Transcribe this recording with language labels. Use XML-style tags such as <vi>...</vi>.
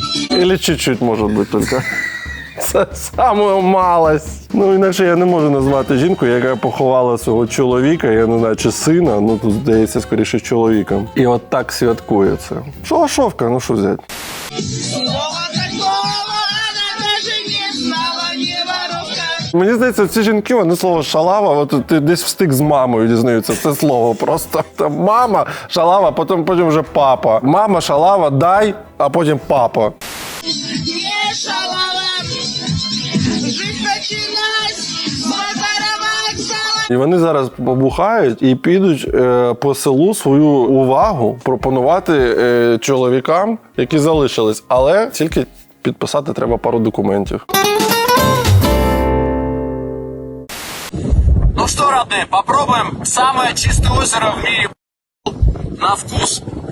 <ru>Или чуть-чуть, может быть, только.</ru> <uk>Це самою малость. Ну, інакше я не можу назвати жінку, яка поховала свого чоловіка, я не знаю, чи сина, ну, тут, здається, скоріше, чоловіка. І от так святкує це. Шалашовка, ну що взяти? Мені здається, ці жінки, вони слово шалава, от ти десь встиг з мамою дізнаються це слово просто. Там мама, шалава, потім вже папа. Мама, шалава, дай, а потім папа. І вони зараз побухають і підуть по селу свою увагу пропонувати чоловікам, які залишились. Але тільки підписати треба пару документів.</uk> <ru>Ну что, родные, попробуем самое чистое озеро в мире на вкус.</ru>